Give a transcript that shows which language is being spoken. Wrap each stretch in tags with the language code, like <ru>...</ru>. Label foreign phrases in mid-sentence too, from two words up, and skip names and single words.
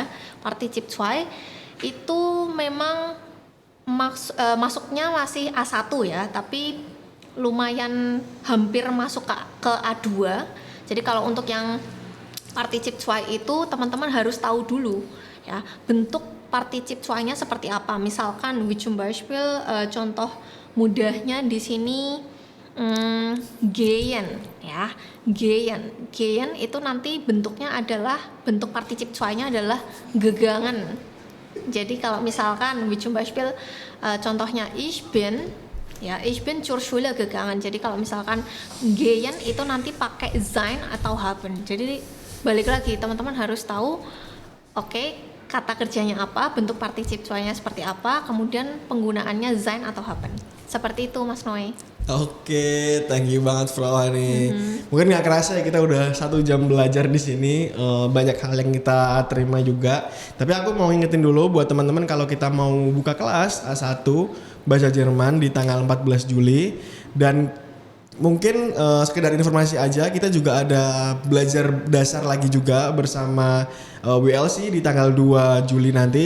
<de>Particip zwei</de> <id>itu memang masuknya masih A1 ya, tapi lumayan hampir masuk ke A2. Jadi kalau untuk yang</id> <de>particip zwei</de> <id>itu teman-teman harus tahu dulu ya bentuk</id> <de>particip zwei-</de> <id>nya seperti apa. Misalkan</id> <de>wie zum Beispiel</de> <id>contoh mudahnya di sini gehen ya. Gehen itu nanti bentuknya adalah bentuk</id> <de>particip zwei-</de> <id>nya adalah gegangen. Jadi kalau misalkan</id> <de>wie zum Beispiel</de> <id>contohnya</id> <de>ich bin</de> <id>ya,</id> <de>ich bin zur Schule gegangen.</de> <id>Jadi kalau misalkan gehen itu nanti pakai sein atau haben. Jadi balik lagi teman-teman harus tahu kata kerjanya apa, bentuk</id> <de>particip zwei-</de> <id>nya seperti apa, kemudian penggunaannya sein atau haben. Seperti itu Mas Noe. Oke,</id> <en>thank you</en> <id>banget Frau Hani. Mungkin nggak kerasa ya kita udah 1 jam belajar di sini, banyak hal yang kita terima juga. Tapi aku mau ingetin dulu buat teman-teman kalau kita mau buka kelas A1 bahasa Jerman di tanggal 14 Juli dan mungkin sekedar informasi aja kita juga ada belajar dasar lagi juga bersama WLC di tanggal 2 Juli nanti.</id>